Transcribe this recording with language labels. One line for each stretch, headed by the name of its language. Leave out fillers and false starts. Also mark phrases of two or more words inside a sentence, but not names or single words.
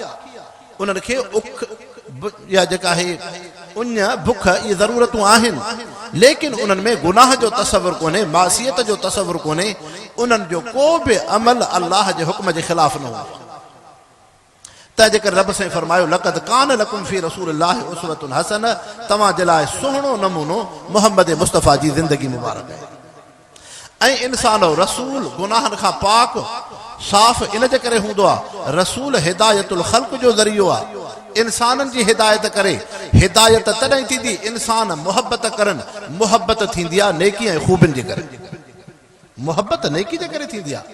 Sindhi: उन्हनि खे उख या जेका आहे उञ बुख इहे ज़रूरतूं आहिनि, लेकिन उन्हनि में गुनाह जो तसवुर कोन्हे, मासियत जो तसवुर कोन्हे, उन्हनि जो को बि अमल अलाह जे हुक्म जे ख़िलाफ़ न हो। त जेकर रब साईं फरमायो
Arabic: لقد كان لكم في رسول الله أسوة حسنة,
Sindhi: तव्हां जे लाइ सुहिणो नमूनो मुहम्मद मुस्तफ़ा जी ज़िंदगी मुबारक आहे। ऐं इंसान रसूल गुनाहनि खां पाक साफ़ इन जे करे हूंदो आहे, रसूल
Arabic: هداية الخلق
Sindhi: जो ज़रियो आहे, इंसाननि जी हिदायत करे। हिदायत तॾहिं थींदी इंसान मुहबत करनि, मुहबत थींदी आहे नेकी ऐं ख़ूबियुनि जे करे, मुहबत नेकी जे करे थींदी आहे।